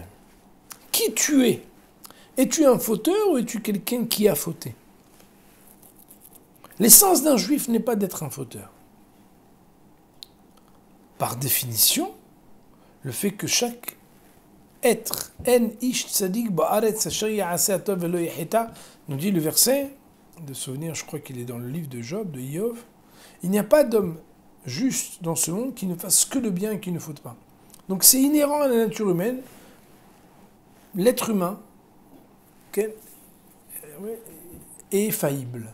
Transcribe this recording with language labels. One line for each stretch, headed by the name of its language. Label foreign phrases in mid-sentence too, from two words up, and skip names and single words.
French: Qui tu es? Es-tu un fauteur ou es-tu quelqu'un qui a fauté? L'essence d'un juif n'est pas d'être un fauteur. Par définition, le fait que chaque être, en
Hebrew: איש צדיק בארץ אשר יעשה טוב ולא יחטא,
French: nous dit le verset de souvenir, je crois qu'il est dans le livre de Job, de Iov, il n'y a pas d'homme juste dans ce monde qui ne fasse que le bien et qui ne faute pas. Donc c'est inhérent à la nature humaine, l'être humain est faillible.